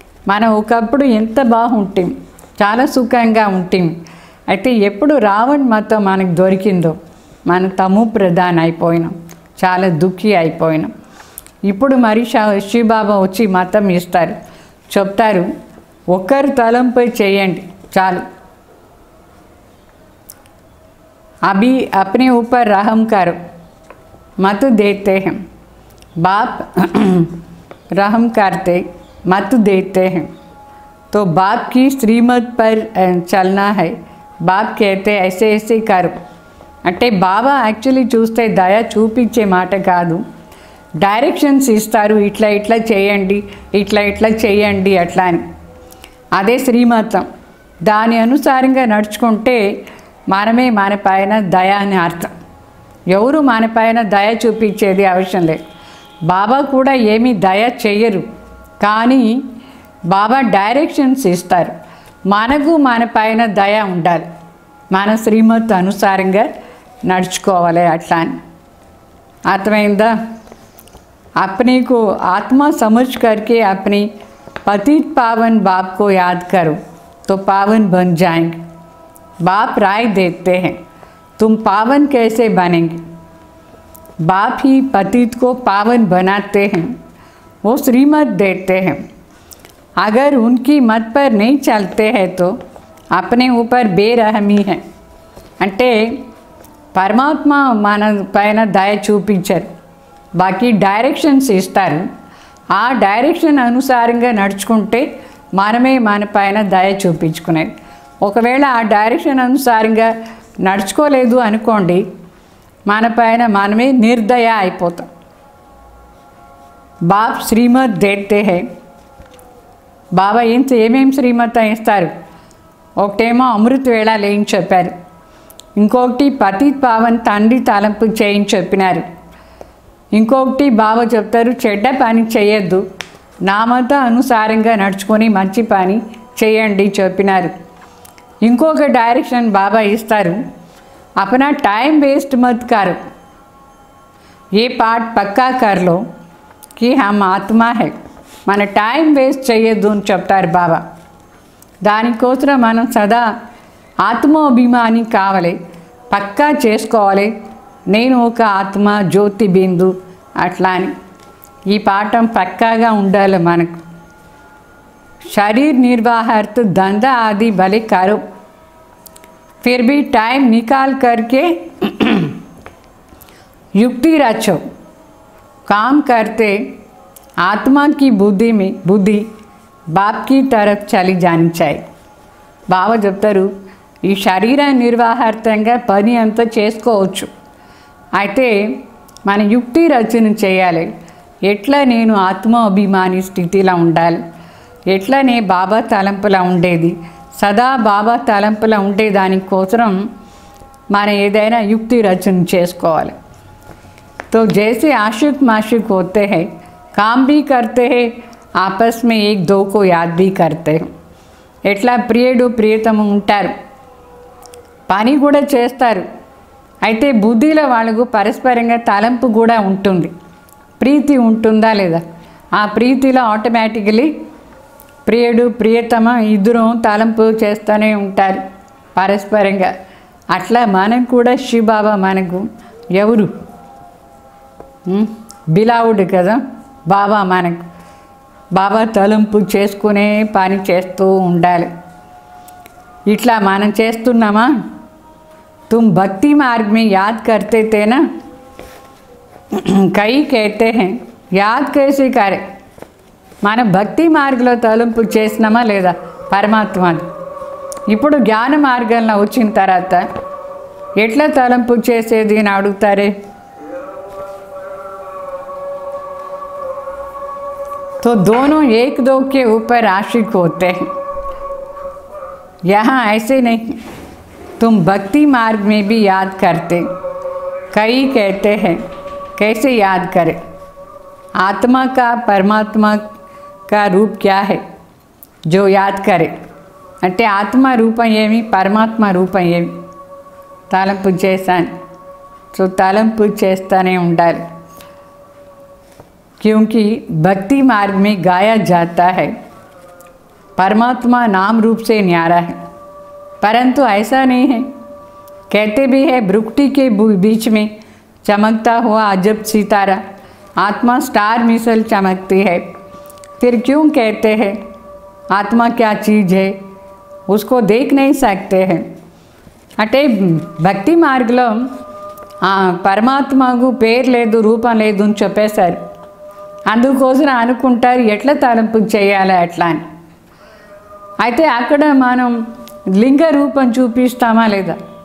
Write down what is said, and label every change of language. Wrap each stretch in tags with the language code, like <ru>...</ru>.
<te>మనం ఒకప్పుడు ఎంత బాగుంటాం, చాలా సుఖంగా ఉంటాం. అయితే ఎప్పుడు రావణ్ మతం మనకు దొరికిందో మనం తమో ప్రధాన్ అయిపోయినాం, చాలా దుఃఖి అయిపోయినాం. ఇప్పుడు మరి శివబాబా వచ్చి మతం ఇస్తారు, చెప్తారు ఒకరి తలంపై చేయండి చాలు.</te> <hi>अभी अपने ऊपर रहम करो, मत देते हैं. बाप रहम करते, मत देते हैं. तो बाप की श्रीमत पर चलना है. बाप कहते ऐसे ऐसे करो.</hi> <te>అంటే బాబా యాక్చువల్లీ చూస్తే దయ చూపించే మాట కాదు, డైరెక్షన్స్ ఇస్తారు. ఇట్లా ఇట్లా చేయండి, ఇట్లా ఇట్లా చేయండి అట్లా అని. అదే శ్రీమతం. దాని అనుసారంగా నడుచుకుంటే మనమే మన పైన దయ అని అర్థం. ఎవరు మన పైన దయ చూపించేది అవసరం లేదు. బాబా కూడా ఏమీ దయ చెయ్యరు, కానీ బాబా డైరెక్షన్స్ ఇస్తారు. మనకు మన పైన దయ ఉండాలి, మన శ్రీమత్ అనుసారంగా నడుచుకోవాలి అట్లా అని. అర్థమైందా?</te> <hi>अपने को आत्मा समझ करके अपने पतित पावन बाप को याद करो तो पावन बन जाएंगे. बाप राय देते हैं तुम पावन कैसे बनेंगे. बाप ही पतित को पावन बनाते हैं, वो श्रीमत देते हैं. अगर उनकी मत पर नहीं चलते हैं तो अपने ऊपर बेरहमी है.</hi> <te>అంటే పరమాత్మ మన పైన దయ చూపించరు, బాకీ డైరెక్షన్స్ ఇస్తారు. ఆ డైరెక్షన్ అనుసారంగా నడుచుకుంటే మనమే మన పైన దయ చూపించుకునేది. ఒకవేళ ఆ డైరెక్షన్ అనుసారంగా నడుచుకోలేదు అనుకోండి, మన పైన మనమే నిర్దయ అయిపోతాం.</te> <hi>బాప్ శ్రీమత్ దేతే హై.</hi> <te>బాబా ఏమేం శ్రీమతం ఇస్తారు? ఒకటేమో అమృత వేళ లేని చెప్పారు, ఇంకొకటి పతిత్ పావన్ తండ్రి తలంపు చేయని చెప్పినారు, ఇంకొకటి బాబా చెప్తారు చెడ్డ పని చేయొద్దు, నా మత అనుసారంగా నడుచుకొని మంచి పని చేయండి చెప్పినారు. ఇంకొక డైరెక్షన్ బాబా ఇస్తారు,</te> <hi>अपना टाइम वेस्ट मत करो, ये पाठ पक्का कर लो कि हम आत्मा है.</hi> <te>మన టైం వేస్ట్ చేయొద్దు అని చెప్తారు బాబా. దానికోసం మనం సదా ఆత్మాభిమాని కావాలి, పక్కా చేసుకోవాలి. నేను ఒక ఆత్మ జ్యోతి బిందు అట్లా అని ఈ పాఠం పక్కాగా ఉండాలి మనకు.</te> <hi>शरीर निर्वाहार्थ धंधा आदि भले करो, फिर भी टाइम निकाल करके युक्ति रचो. काम करते आत्मा की बुद्धि बाप की तरफ चली जानी चाहिए.</hi> <te>బాబా చెప్తారు ఈ శరీర నిర్వాహార్థంగా పని అంతా చేసుకోవచ్చు, అయితే మన యుక్తి రచన చేయాలి. ఎట్లా నేను ఆత్మాభిమాని స్థితిలో ఉండాలి, ఎట్లా నే బాబా తలంపులా ఉండేది, సదా బాబా తలంపులా ఉండేదానికోసం మనం ఏదైనా యుక్తి రచన చేసుకోవాలి.</te> <hi>तो जैसे आशिक माशिक होते हैं, काम भी करते हैं, आपस में एक दो को याद भी करते हैं.</hi> <te>ఎట్లా ప్రియుడు ప్రియతము ఉంటారు, పని కూడా చేస్తారు, అయితే బుద్ధిలో వాళ్ళకు పరస్పరంగా తలంపు కూడా ఉంటుంది. ప్రీతి ఉంటుందా లేదా, ఆ ప్రీతిలో ఆటోమేటికలీ ప్రియుడు ప్రియతమ ఇద్దరు తలంపు చేస్తూనే ఉంటారు పరస్పరంగా. అట్లా మనకు కూడా శివబాబా మనకు ఎవరు బిలావుడు కదా బాబా, మనకు బాబా తలంపు చేసుకునే పని చేస్తూ ఉండాలి. ఇట్లా మనం చేస్తున్నామా?</te> <hi>तुम भक्ति मार्ग में याद करते थे ना, कई कहते हैं याद कैसे करे.</hi> <te>మన భక్తి మార్గంలో తలంపు చేసినామా లేదా పరమాత్మది. ఇప్పుడు జ్ఞాన మార్గంలో వచ్చిన తర్వాత ఎట్లా తలంపు చేసేది అని అడుగుతారే.</te> <hi>तो दोनों एक दो के ऊपर आशिक होते हैं. यहाँ ऐसे नहीं, तुम भक्ति मार्ग में भी याद करते. कई कहते हैं कैसे याद करें. आत्मा का परमात्मा का रूप क्या है जो याद करे.</hi> <te>అంటే ఆత్మ రూపం ఏమి, పరమాత్మ రూపం ఏమి. తలంపు చేశాను, సో తలంపు చేస్తూనే ఉండాలి.</te> <hi>क्योंकि भक्ति मार्ग में गाया जाता है परमात्मा नाम रूप से न्यारा है, परंतु ऐसा नहीं है. कहते भी है भ्रुकुटी के बीच में चमकता हुआ अजब सितारा, आत्मा स्टार मिसल चमकती है. फिर क्यों कहते हैं आत्मा क्या चीज़ है, उसको देख नहीं सकते हैं.</hi> <te>అంటే భక్తి మార్గంలో పరమాత్మకు పేరు లేదు రూపం లేదు అని చెప్పేశారు. అందుకోసం అనుకుంటారు ఎట్లా తలంపు చేయాలి అట్లా అని. అయితే అక్కడ మనం లింగ రూపం చూపిస్తామా లేదా.</te>